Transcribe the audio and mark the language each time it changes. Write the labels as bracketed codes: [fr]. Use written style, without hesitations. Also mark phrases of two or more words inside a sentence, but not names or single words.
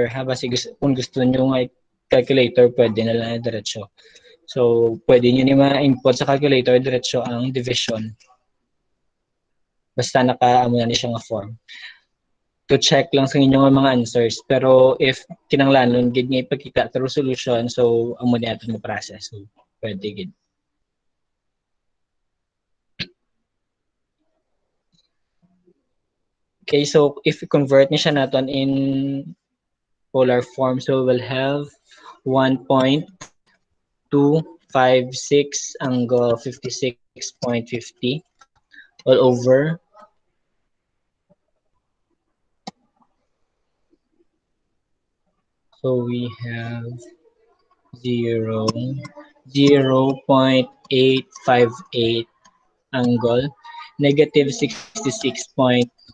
[hil] Ha? Basi kung gusto nyo nga calculator, pwede na lang diretso. So, pwede nyo ni ma-input sa calculator diretso ang division. Basta naka-amo na ni siya nga form. [en] To check [hil] lang sa inyong mga answers. Pero if kinanglanon, gid nga ipakita [en] through solution, [hil] so amo ni ato mo process. So, pwede gid. [en] Okay, so if we convert [hil] niya siya natin [en] in polar form, so we'll have 1.256 angle 56.50 all over so we have 0.858 angle negative 66.21.